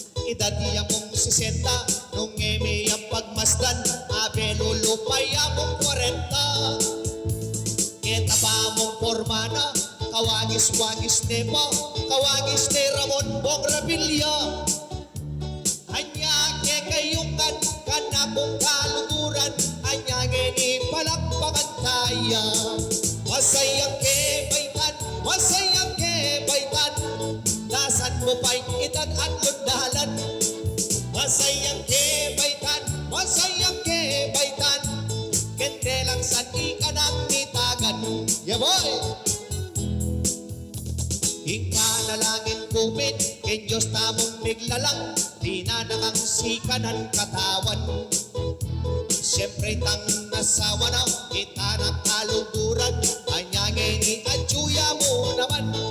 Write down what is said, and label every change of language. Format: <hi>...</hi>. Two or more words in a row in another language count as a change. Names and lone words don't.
<pam>edad niya mong 60, nung eme ang pagmasdan, abe lulupay mong 40. Kita pa mong pormana, kawagis-wagis ne po, kawagis ne Ramon Bong Revilla. Anya ke kayungan, kanakong kaluguran, anya ngeni palakpakan kaya. Masayang ke baitan, masayang ke baitan, nasan mo pa'y edad at lundalan. Masayang ke baitan, masayang ke baitan, kente lang sa ika ng nitagan.</pam> <en>Yeah boy!</en> <pam>Ipanalangin kumit, ken Diyos tamong miglalang, di na nakangsikan ang katawan. Siyempre tang nasawa na, kita na kaluguran, anyangin ni adjuya mo naman.</pam>